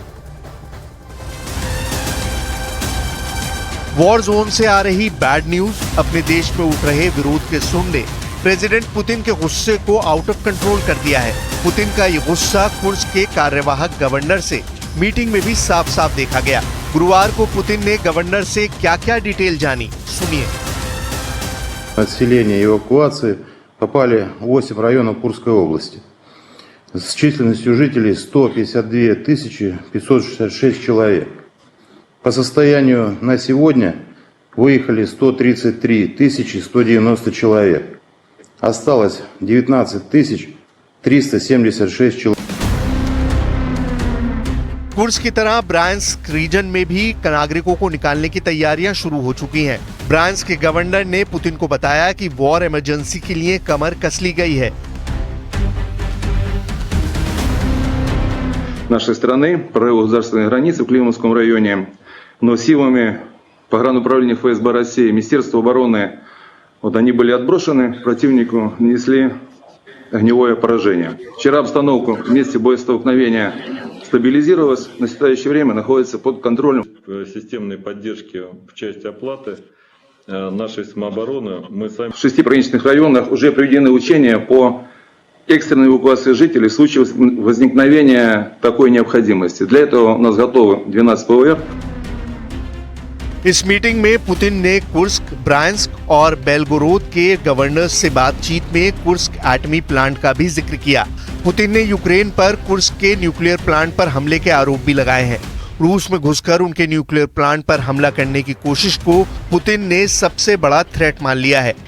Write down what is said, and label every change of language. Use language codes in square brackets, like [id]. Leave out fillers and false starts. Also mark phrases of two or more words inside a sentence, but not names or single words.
[en] war zone [hi] से आ रही [en] bad news, [hi] अपने देश में उठ रहे विरोध के सुर ने प्रेसिडेंट पुतिन के गुस्से को [en] out of control [hi] कर दिया है। पुतिन का ये गुस्सा कुर्स्क के कार्यवाहक गवर्नर से मीटिंग में भी साफ साफ देखा गया। गुरुवार को पुतिन ने गवर्नर से क्या-क्या डिटेल जानी, सुनिए। [ru] Отселение и эвакуации попали в 8 районов Курской области с численностью жителей 152 566 человек. По состоянию на сегодня выехали 133 190 человек. Осталось 19 376 человек. [hi] कुर्स्क की तरह ब्रायांस्क रीजन में भी नागरिकों को निकालने की तैयारियां शुरू हो चुकी हैं। ब्रायांस्क के गवर्नर ने पुतिन को बताया कि [en] war emergency [hi] के लिए कमर कस ली गई है। [ru] Нашей страны прорыва государственной границы в Климовском районе, но силами погрануправления ФСБ России, Министерства обороны, они были отброшены, противнику нанесли огневое поражение. Вчера обстановка в месте боестолкновения стабилизировалась, в настоящее время находится под контролем. Системной поддержки в части оплаты нашей самообороны мы сами... В 6 пограничных районах уже проведены учения по экстренной эвакуации жителей в случае возникновения такой необходимости. Для этого у нас готовы 12 ПВР. [hi] इस मीटिंग में पुतिन ने कुर्स्क, ब्रायांस्क और बेलगोरोद के गवर्नर्स से बातचीत में कुर्स्क एटमी प्लांट का भी जिक्र किया। पुतिन ने यूक्रेन पर कुर्स्क के न्यूक्लियर प्लांट पर हमले के आरोप भी लगाए हैं। रूस में घुसकर उनके न्यूक्लियर प्लांट पर हमला करने की कोशिश को पुतिन ने सबसे बड़ा थ्रेट मान लिया है।